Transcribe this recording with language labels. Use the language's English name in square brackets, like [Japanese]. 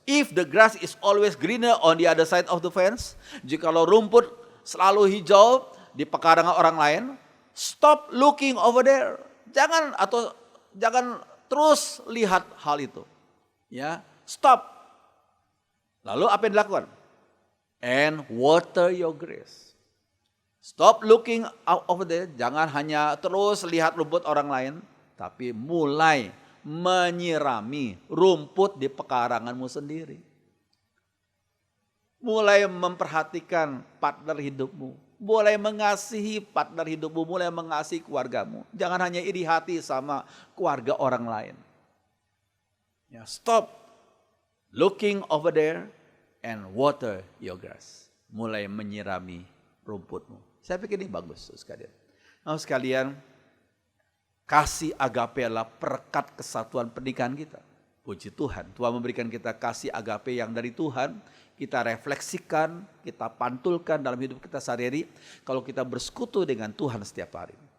[English] If the grass is always greener on the other side of the fence, [Indonesian] jikalau rumput selalu hijau di pekarangan orang lain, [English] stop looking over there. [Indonesian] Jangan terus lihat hal itu. Ya, stop. Lalu apa yang dilakukan? [English] And water your grass. Stop looking over there. [Indonesian] Jangan hanya terus lihat rumput orang lain, tapi mulai menyirami rumput di pekaranganmu sendiri. Mulai memperhatikan partner hidupmu. Mulai mengasihi partner hidupmu. Mulai mengasihi keluargamu. Jangan hanya iri hati sama keluarga orang lain. [English] Ya, stop looking over there and water your grass. [Indonesian] Mulai menyirami rumputmu. Saya pikir ini bagus sekalian. Nah, sekalian, kasih agape adalah perekat kesatuan pernikahan kita. Puji Tuhan, Tuhan memberikan kita kasih agape yang dari Tuhan. Kita refleksikan, kita pantulkan dalam hidup kita sehari-hari kalau kita bersekutu dengan Tuhan setiap hari.